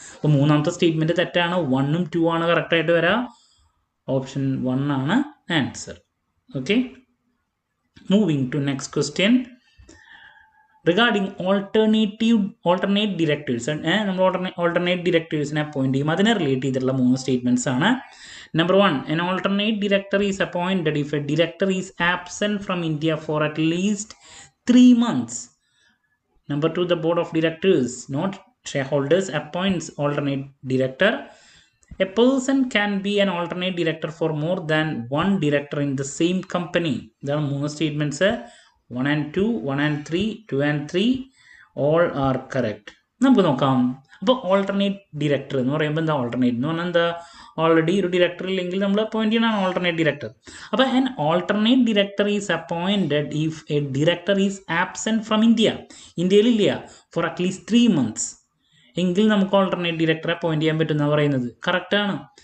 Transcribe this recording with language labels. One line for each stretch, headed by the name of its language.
Malayalam: അപ്പോൾ മൂന്നാമത്തെ സ്റ്റേറ്റ്മെൻറ്റ് തെറ്റാണ്. 1ഉം 2 ആണ് കറക്റ്റായിട്ട് വരാം. ഓപ്ഷൻ 1 ആണ് answer.
English: Okay, moving to next question regarding alternate directors.
Malayalam: നമ്മൾ ഓൾട്ടർനേറ്റ് ഡിറക്ടേഴ്സിനെ അപ്പോയിന്റ് ചെയ്യും, അതിനെ റിലേറ്റ് ചെയ്തിട്ടുള്ള 3 സ്റ്റേറ്റ്മെൻറ്റ്സ് ആണ്.
English: Number 1, an alternate director is appointed if a director is absent from India for at least 3 months. Number 2, the board of directors, not shareholders, appoints alternate director. A person can be an alternate director for more than one director in the same company. There are 3 statements. 1 and 2, 1 and 3, 2 and 3 all are correct.
Malayalam: നമുക്ക് നോക്കാം. അപ്പോൾ alternate director എന്ന് പറയുമ്പോൾ എന്താ? Alternate എന്ന് പറഞ്ഞാൽ എന്താ? Already ഒരു ഡിറക്ടർ ഇല്ലെങ്കിൽ നമ്മൾ അപ്പോയിന്റ് ചെയ്യണം ഓൾട്ടർനേറ്റ് ഡിറക്ടർ.
English: അപ്പോൾ an alternate director is appointed if a director is absent from India.
Malayalam: ഇന്ത്യയിലില്ല
English: for at least 3 months
Malayalam: എങ്കിൽ നമുക്ക് ഓൾട്ടർനേറ്റ് ഡിറക്ടറെ അപ്പോയിന്റ് ചെയ്യാൻ പറ്റുന്ന പറയുന്നത് കറക്റ്റാണ്.